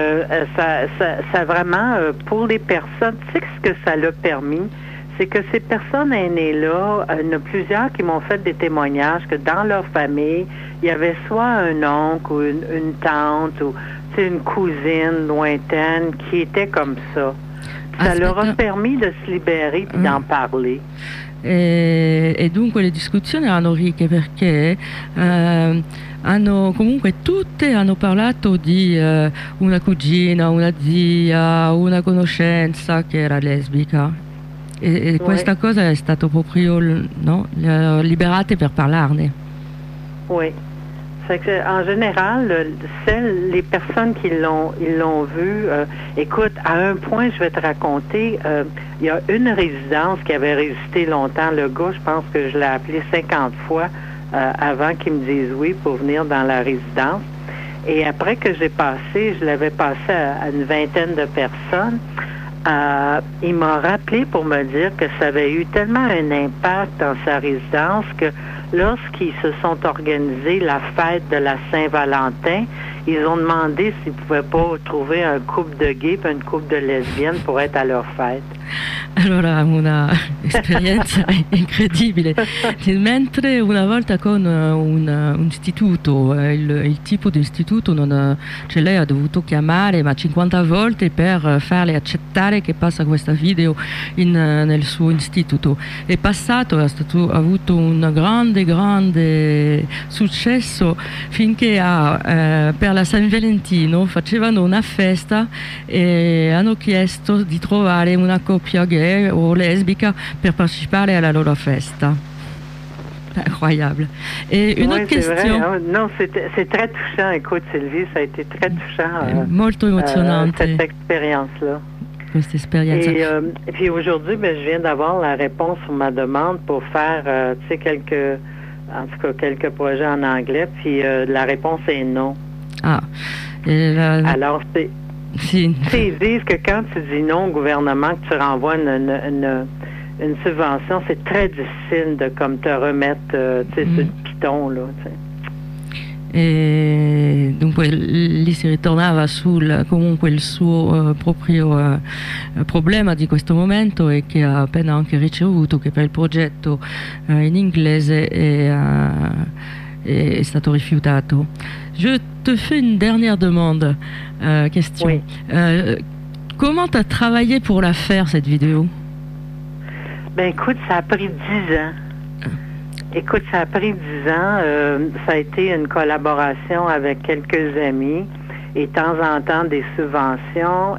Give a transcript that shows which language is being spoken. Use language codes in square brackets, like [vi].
[fr] Allora, vraiment pour les personnes, tu sais ce que ça l'a permis, c'est que ces personnes aînées là, il y en a plusieurs qui m'ont fait des témoignages que dans leur famille, il y avait soit un oncle ou une tante ou une cousine lointaine qui était comme ça. Ça leur a permis de se libérer et d'en parler. [it] E dunque le discussioni erano ricche perché hanno parlato di una cugina, una zia, una conoscenza che era lesbica, E questa cosa è stata proprio, no? Liberata per parlarne. [fr] Oui. En général, celles, les personnes qui l'ont vu, écoute, à un point, je vais te raconter, il y a une résidence qui avait résisté longtemps, le gars, je pense que je l'ai appelé 50 fois avant qu'il me dise oui pour venir dans la résidence. Et après que j'ai passé, je l'avais passé à une vingtaine de personnes, il m'a rappelé pour me dire que ça avait eu tellement un impact dans sa résidence que lorsqu'ils se sont organisés la fête de la Saint-Valentin, ils ont demandé s'ils pouvaient pas trouver un couple de gays et une couple de lesbiennes pour être à leur fête. Alors, une expérience incroyable. [it] Mentre una volta con un istituto, il tipo di istituto, cioè lei ha dovuto chiamare ma 50 volte per farle accettare che passa questa video nel suo istituto. È passato, ha avuto un grande successo finché per la San Valentino facevano una festa e hanno chiesto di trovare una coppia gay o lesbica per partecipare alla loro festa. [fr] Incroyable. Et une autre question. Vrai, hein? Non, c'est très touchant. Écoute, Sylvie, ça a été très touchant. [it] Molto émotionnante. [fr] Cette expérience-là. Cette expérience. Et puis aujourd'hui, ben, je viens d'avoir la réponse à ma demande pour faire, tu sais, quelques projets en anglais. Puis la réponse est non. Ah. Alors, c'est. Ils disent que quand tu dis non au gouvernement, que tu renvoies une subvention, c'est très difficile de comme te remettre sur le piton là, t'sais. Et donc [it] lì si ritornava sul comunque il suo proprio problema di questo momento e che ha appena anche ricevuto che per il progetto in inglese è stato rifiutato. [fr] Je te fais une dernière demande question. Oui. Comment t'as travaillé pour la faire cette vidéo? Ben écoute, ça a pris 10 ans. Écoute, ça a pris 10 ans. Ça a été une collaboration avec quelques amis et de temps en temps des subventions.